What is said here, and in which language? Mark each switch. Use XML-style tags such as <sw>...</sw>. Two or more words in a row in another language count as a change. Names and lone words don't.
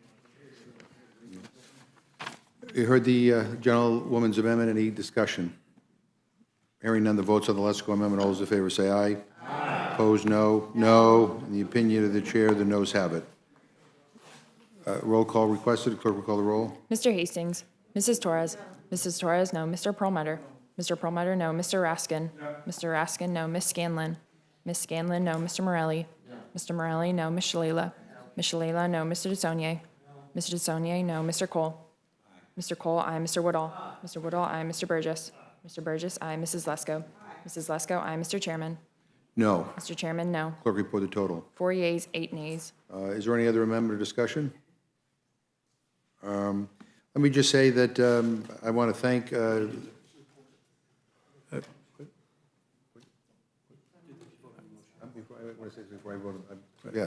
<en>You heard the gentlewoman's amendment. Any discussion? Hearing none, the votes on the Lesko amendment. All those in favor say aye. Aye. Opposed, no. No. In the opinion of the chair, the noes have it. Roll call requested. Clerk will call the roll. Mr. Hastings, Mrs. Torres. Mrs. Torres, no. Mr. Perlmutter. Mr. Perlmutter, no. Mr. Raskin. Mr. Raskin, no. Ms. Scanlon. Ms. Scanlon, no. Mr. Morelli. Mr. Morelli, no. Ms. Shalala. Ms. Shalala, no. Mr. DeSaulnier. Mr. DeSaulnier, no. Mr. Cole. Mr. Cole, aye. Mr. Woodall. Mr. Woodall, aye. Mr. Burgess. Mr. Burgess, aye. Mrs. Lesko. Mrs. Lesko, aye. Mr. Chairman. No. Mr. Chairman, no. Clerk report the total. 4 yeas, 8 nays. Is there any other amendment or discussion? Let me just say that I want to thank, yeah.</en>